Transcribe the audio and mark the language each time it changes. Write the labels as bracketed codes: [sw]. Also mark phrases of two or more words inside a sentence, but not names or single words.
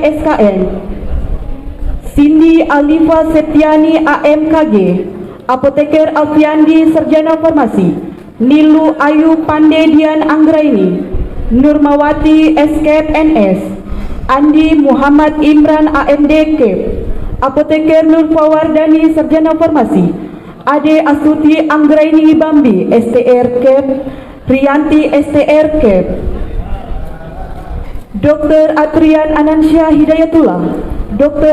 [id] SKM, Cindy Alifa Septiani AMKG, Apoteker Alfiandi Sarjana Farmasi, Nilu Ayu Pandedian Anggraini, Nurmawati SKEP NS, Andi Muhammad Imran AMD KEP, Apoteker Nurfawardani Sarjana Farmasi, Ade Astuti Anggraini Bambi STR KEP, Rianti STR KEP, Dr. Atrian Anansyah Hidayatullah, Dr.